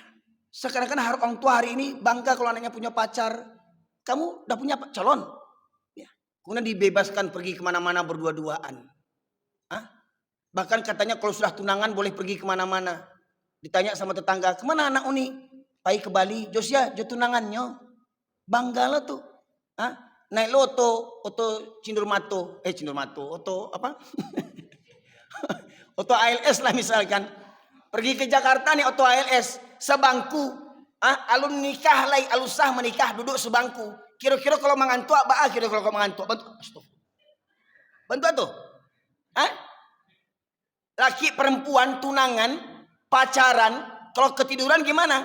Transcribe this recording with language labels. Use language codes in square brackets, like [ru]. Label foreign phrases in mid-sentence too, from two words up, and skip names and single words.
[id] Sekarang kan orang tua hari ini bangga kalau anaknya punya pacar. Kamu udah punya calon. Ya. Kemudian dibebaskan pergi kemana-mana berdua-duaan. Bahkan katanya kalau sudah tunangan boleh pergi kemana-mana. Ditanya sama tetangga, kemana anak Uni? [min] Pai ke Bali, Josia, jo tunangannya. [id] Banggalah tuh. [min] Naik lo oto Cindurmato, oto apa? Oto ALS lah misalkan. [id] Pergi ke Jakarta nih oto ALS, sebangku. [min] Alun nikah lagi, alusah menikah duduk sebangku. [id] Kira-kira kalau mengantuk apa? Kira-kira kalau mengantuk bantu. Bantu tuh. Laki perempuan tunangan, pacaran, kalau ketiduran gimana?